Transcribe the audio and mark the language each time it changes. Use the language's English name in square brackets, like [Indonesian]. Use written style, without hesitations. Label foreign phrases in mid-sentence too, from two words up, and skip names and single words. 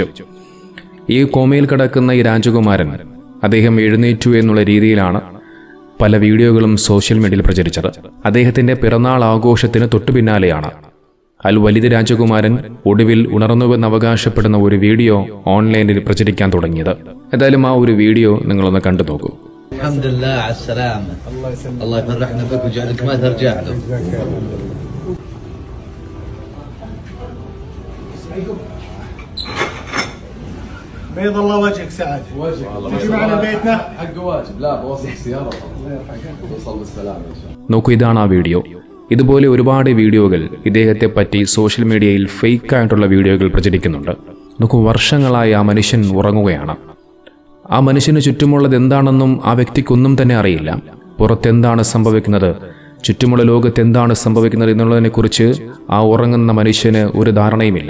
[Malayalam] ഈ കോമയിൽ കിടക്കുന്ന ഈ രാജകുമാരൻ അദ്ദേഹം എഴുന്നേറ്റു എന്നുള്ള രീതിയിലാണ് പല വീഡിയോകളും [English] social media [Malayalam] പ്രചരിച്ചത്. അദ്ദേഹത്തിൻ്റെ പിറന്നാൾ ആഘോഷത്തിന് തൊട്ടു പിന്നാലെയാണ് അൽ വലീദ് രാജകുമാരൻ ഒടുവിൽ ഉണർന്നുവെന്ന് അവകാശപ്പെടുന്ന ഒരു വീഡിയോ ഓൺലൈനിൽ പ്രചരിക്കാൻ തുടങ്ങിയത്. ഏതായാലും ആ ഒരു വീഡിയോ നിങ്ങളൊന്ന് കണ്ടു നോക്കൂ. [Arabic] بيض الله وجهك سعد. تجي معنا بيتنا حق واجب. لا بوصل سيارة وصل بالسلامة ان شاء الله. [Malayalam] നോക്കൂ, ഇതാണ് ആ വീഡിയോ. ഇതുപോലെ ഒരുപാട് വീഡിയോകൾ ഇദ്ദേഹത്തെ പറ്റി [English] social media [Malayalam] ഫേക്കായിട്ടുള്ള വീഡിയോകൾ പ്രചരിക്കുന്നുണ്ട്. നോക്കൂ, വർഷങ്ങളായി ആ മനുഷ്യൻ ഉറങ്ങുകയാണ്. ആ മനുഷ്യന് ചുറ്റുമുള്ളത് എന്താണെന്നും ആ വ്യക്തിക്കൊന്നും തന്നെ അറിയില്ല. പുറത്തെന്താണ് സംഭവിക്കുന്നത്, ചുറ്റുമുള്ള ലോകത്ത് എന്താണ് സംഭവിക്കുന്നത് എന്നുള്ളതിനെക്കുറിച്ച് ആ ഉറങ്ങുന്ന മനുഷ്യന് ഒരു ധാരണയുമില്ല.